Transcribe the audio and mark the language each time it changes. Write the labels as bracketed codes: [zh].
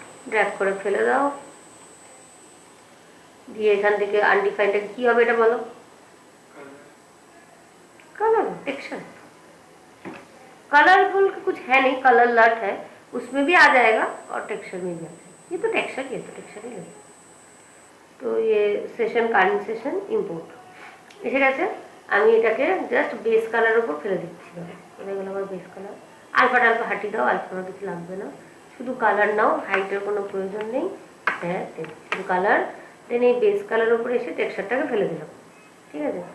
[bn] Drag করে ফেলে দাও, দিয়ে এখান থেকে আনডিফাইন্ড কি হবে এটা বলো? [hi] कलर टेक्सचर, कलरफुल कुछ है नहीं, कलर लट है, उसमें भी आ जाएगा और टेक्सचर में भी आ जाएगा। ये तो टेक्सचर ही है। तो ये सेशन [bn] কারেন্ট সেশন ইম্পোর্ট এসে গেছে। আমি এটাকে জাস্ট বেস কালারের উপর ফেলে দিচ্ছি। এটা গেল আমার বেস কালার। আলফা টালফা হাঁটি দাও, আলফা আমার কিছু লাগবে না, শুধু কালার নাও, হাইটের কোনো প্রয়োজন নেই। হ্যাঁ শুধু কালার, দেন এই বেস কালারের উপরে এসে টেক্সচারটাকে ফেলে দিলাম, ঠিক আছে।